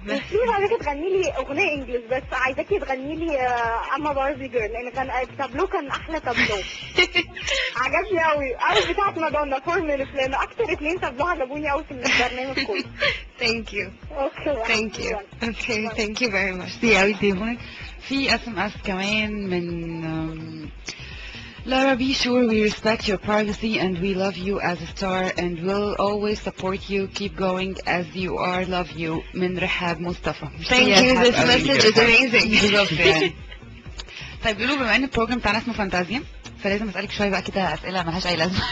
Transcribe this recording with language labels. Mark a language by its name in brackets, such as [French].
[Arabic] مش عايزاكي تغني لي اغنيه انجلش بس عايزاكي تغني لي اما باربي جيرل لان التابلو كان احلى تابلو. عجبني قوي بتاعت مادونا 4 minutes لان اكتر 2 تابلو عجبوني قوي في البرنامج كله. [English] Thank you. Okay thank you very much. [Arabic] دي قوي تليفونك. في SMS كمان من [English] Lara, be sure we respect your privacy and we love you as a star and will always support you. Keep going as you are. Love you. من رحاب مصطفى. Thank you. This message is amazing. [Arabic] بالظبط يعني. طيب بيقولوا بما ان البروجرام بتاعنا اسمه فانتازيا فلازم اسالك شويه بقى كده اسئله مالهاش اي لازمه.